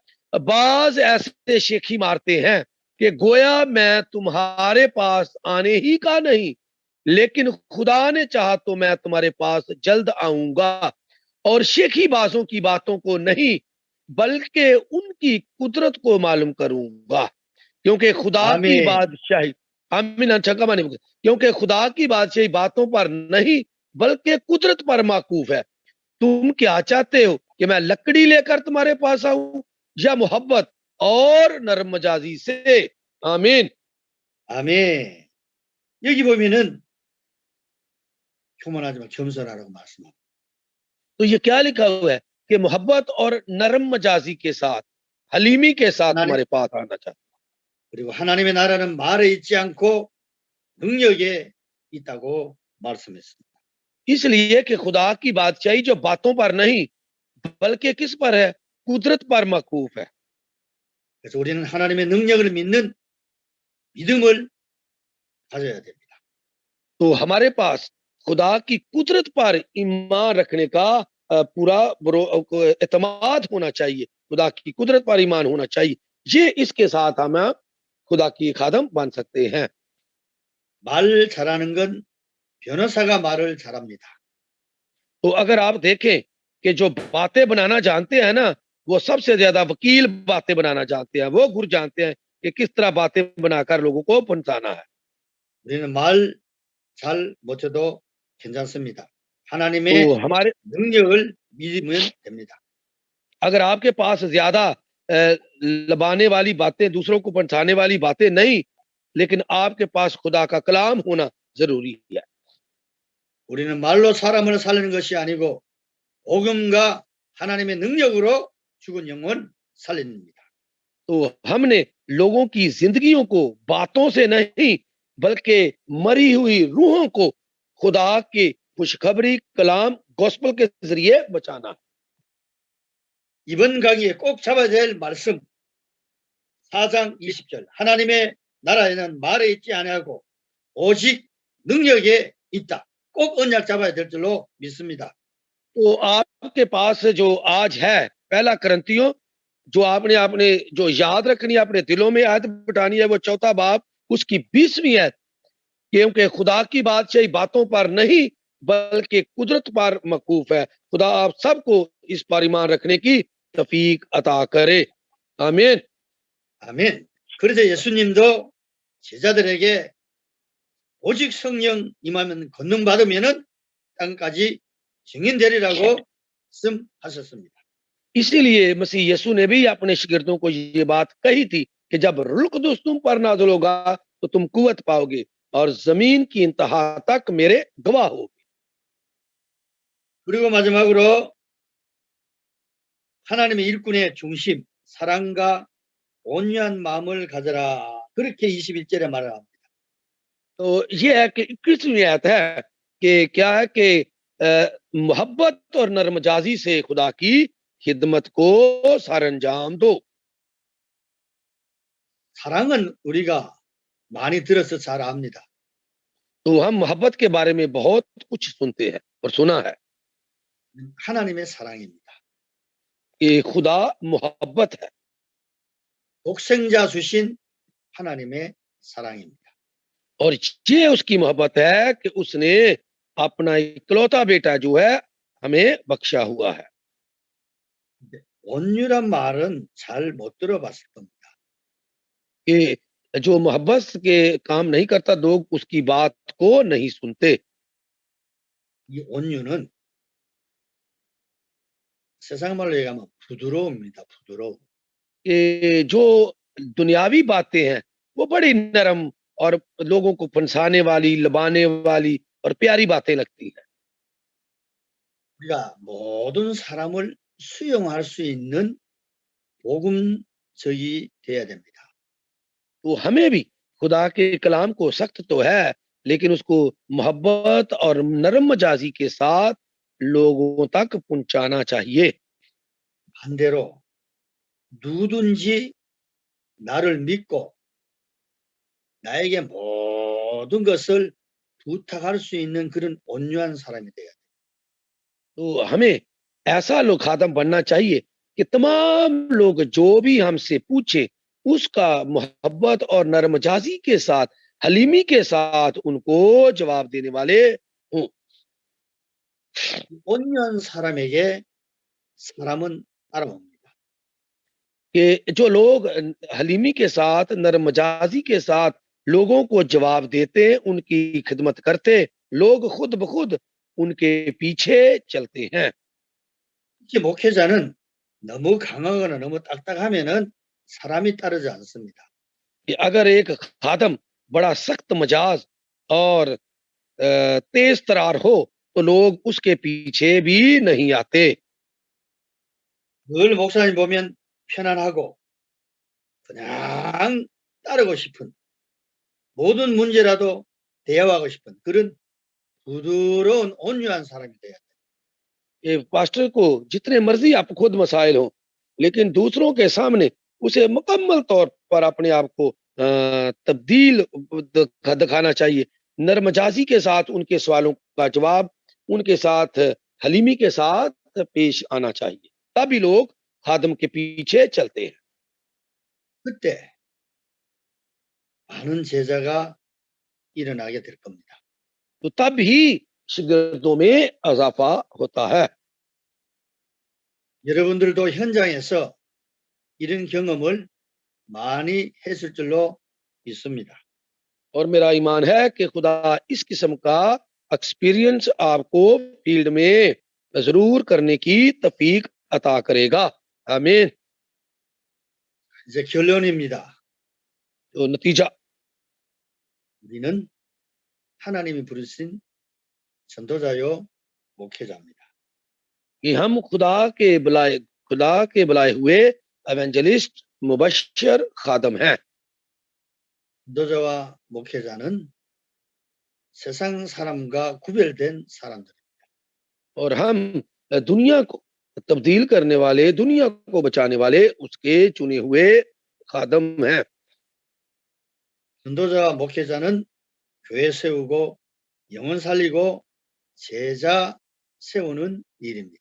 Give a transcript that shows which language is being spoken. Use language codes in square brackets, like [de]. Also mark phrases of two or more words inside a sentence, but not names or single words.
[ur] بعض ایسے شیخی مارتے ہیں کہ گویا میں تمہارے پاس آنے ہی کا نہیں، لیکن خدا نے چاہا تو میں تمہارے پاس جلد آؤں گا اور شیخی بازوں کی باتوں کو نہیں بلکہ ان کی قدرت کو معلوم کروں گا، کیونکہ خدا کی [ko] 아멘. [ur] بادشاہی آمین اچھا کا مانے کیونکہ خدا کی بادشاہی باتوں پر نہیں بلکہ قدرت پر موقوف ہے. تم کیا چاہتے ہو کہ میں لکڑی لے کر تمہارے پاس آؤں یا محبت اور نرم مزاجی سے? आमीन। [ko] 아멘. 여기 보면은 교만하지만 겸손하라고 말씀합니다. [ur] تو یہ کیا لکھا ہوا ہے کہ محبت اور نرم مزاجی کے ساتھ، حلیمی کے ساتھ [ko] 하나님, [ur] تمہارے پاس آنا چاہیے. [ko] 그리고 하나님의 나라는 말에 있지 않고 능력에 있다고 말씀했습니다. [ur] اس لیے کہ خدا کی بادشاہی جو باتوں پر نہیں بلکہ کس پر ہے? قدرت پر موقوف ہے. [ko] 그래서 우리는 하나님의 능력을 믿는 믿음을 가져야 됩니다. [ur] تو ہمارے پاس خدا کی قدرت پر ایمان رکھنے کا پورا اعتماد ہونا چاہیے. خدا کی قدرت پر ایمان ہونا چاہیے۔ یہ اس کے ساتھ ہم خدا کی خادم بن سکتے ہیں. [ko] 말 잘하는 건 변호사가 말을 잘합니다. [ur] تو اگر آپ دیکھیں کہ جو باتیں بنانا جانتے ہیں نا، وہ سب سے زیادہ وکیل باتیں بنانا جانتے ہیں. وہ گر جانتے ہیں کہ کس طرح باتیں بنا کر لوگوں کو پہنچانا ہے. [ko] 우리는 말 잘 못해도 괜찮습니다. 하나님의 [ur] تو ہمارے [ko] 능력을 믿으면 됩니다. [ur] اگر آپ کے پاس زیادہ لبھانے والی باتیں، دوسروں کو پہنچانے والی باتیں نہیں، لیکن آپ کے پاس خدا کا کلام ہونا ضروری ہے. [ko] 우리는 말로 사람을 살리는 것이 아니고 복음과 하나님의 능력으로 죽은 영혼 살립니다. [ur] تو ہم نے لوگوں کی زندگیوں کو باتوں سے نہیں بلکہ مری ہوئی روحوں کو خدا کے خوشخبری کلام گاسپل کے ذریعے بچانا. [ko] 이번 강의에 꼭 잡아야 될 말씀 4장 20절 하나님의 나라에는 말에 있지 아니하고 오직 능력에 있다. 꼭 언약 잡아야 될 줄로 믿습니다. [ur] تو آپ کے پاس جو آج ہے پہلا کرنتھیوں، جو آپ نے جو یاد رکھنی ہے، اپنے دلوں میں آیت بٹھانی ہے، وہ چوتھا باب اس کی 20ویں ہے، کیونکہ خدا کی بادشاہی باتوں پر نہیں بلکہ قدرت پر موقوف ہے. خدا آپ سب کو اس پر ایمان رکھنے کی توفیق عطا کرے. आमीन। [ko] 아멘. 그래서 예수님도 제자들에게 오직 성령 임하면 권능 받으면은 땅까지 증인되리라고 말씀하셨습니다. [ur] اسی لیے مسیح یسوع نے بھی اپنے شاگردوں کو یہ بات کہی تھی کہ جب روح القدس تم پر نازل ہوگا تو تم قوت پاؤ گے اور زمین کی انتہا تک میرے گواہ ہوگے. [ko] 그리고 마지막으로 하나님의 일꾼의 중심, 사랑과 온유한 마음을 가져라. 그렇게 21절에 말을 합니다. [ur] تو یہ ہے کہ 21ویں آیت ہے کہ کیا ہے کہ محبت اور نرم مزاجی سے خدا کی خدمت کو سرانجام دو. [ko] 사랑은 우리가 많이 들어서 잘 압니다. [ur] تو ہم محبت کے بارے میں بہت کچھ سنتے ہیں اور سنا ہے [ko] 하나님의 사랑입니다. [ur] کہ خدا محبت ہے [ko] 독생자 주신 하나님의 사랑입니다. [ur] اور یہ اس کی محبت ہے کہ اس نے اپنا اکلوتا بیٹا جو ہے ہمیں بخشا ہوا ہے. [ko] 온유란 말은 잘 못 들어봤을 겁니다. [ur] کہ جو محبت کے کام نہیں کرتا لوگ اس کی بات کو نہیں سنتے. [ko] 이 온유는 세상 말로 얘기하면 부드러움입니다. 부드러움. [ur] کہ جو دنیاوی باتیں ہیں وہ بڑی نرم اور لوگوں کو پھنسانے والی، لبھانے والی اور پیاری باتیں لگتی ہیں. [ko] 우리가 모든 사람을 수용할 수 있는 복음적이 돼야 됩니다. [ur] تو ہمیں بھی خدا کے کلام کو سخت تو ہے لیکن اس کو محبت اور نرم مزاجی کے ساتھ لوگوں تک پہنچانا چاہیے. [ko] 반대로 누구든지 나를 믿고 나에게 모든 것을 부탁할 수 있는 그런 온유한 사람이 돼야 돼요. [ur] تو ہمیں ایسا لوگ خادم بننا چاہیے کہ تمام لوگ جو بھی ہم سے پوچھے اس کا محبت اور نرم مزاجی کے ساتھ حلیمی کے ساتھ ان کو جواب دینے والے ہوں. [ko] 온유한 사람에게 사람은 따라옵니다. [ur] کہ جو لوگ حلیمی کے ساتھ، نرم مزاجی کے ساتھ لوگوں کو جواب دیتے، ان کی خدمت کرتے، لوگ خود بخود ان کے پیچھے چلتے ہیں. [ko] 특히 목회자는 너무 강하거나 너무 딱딱하면은 사람이 따르지 않습니다. [ur] کہ اگر ایک خادم بڑا سخت مزاج اور تیز طرار ہو تو لوگ اس کے پیچھے بھی نہیں آتے. [ko] 늘 목사님 보면 편안하고 그냥 따르고 싶은, 모든 문제라도 대화하고 싶은 그런 부드러운 온유한 사람이 돼야 돼요. [ur] یہ پاسٹر کو جتنے مرضی آپ خود مسائل ہو، لیکن دوسروں کے سامنے اسے مکمل طور پر اپنے آپ کو تبدیل دکھانا چاہیے. نرم مزاجی کے ساتھ ان کے سوالوں کا جواب، ان کے ساتھ حلیمی کے ساتھ پیش آنا چاہیے، تبھی لوگ خادم کے پیچھے چلتے ہیں. [ko] 그때 많은 제자가 일어나게 될 겁니다. [ur] تو تب ہی شاگردوں میں اضافہ ہوتا ہے. [ko] 여러분들도 현장에서 이런 경험을 많이 했을 줄로 믿습니다. [ur] اور میرا ایمان ہے کہ خدا اس قسم کا ایکسپیرینس آپ کو فیلڈ میں ضرور کرنے کی توفیق عطا کرے گا. आमीन। [ko] 이제 결론입니다. [ur] تو نتیجہ, [ko] 우리는 하나님이 부르신 전도자요 목회자입니다. [ur] کہ ہم خدا کے بلائے ہوئے ایونجلسٹ، مبشر، خادم ہیں. [ko] 전도자와 목회자는 세상 사람과 구별된 사람들. [ur] اور ہم دنیا کو تبدیل کرنے والے، دنیا کو بچانے والے اس کے چنے ہوئے خادم ہیں. [ko] 전도자와 목회자는 교회 세우고 영혼 살리고 제자 세우는 일입니다.